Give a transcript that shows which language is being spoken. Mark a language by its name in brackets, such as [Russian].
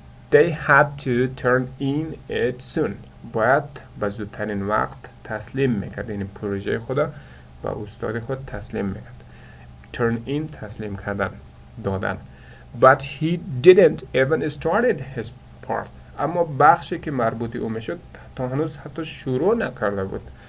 [English] They had to turn in it soon. [Persian] باید به زودترین وقت تسلیم میکرد. این پروژه خود به استاد خود تسلیم میکرد. Turn in تسلیم کردن، دادن. [English] But he didn't even started his part. [Persian] اما بخشی که مربوطی او میشد تا هنوز حتی شروع نکرده بود.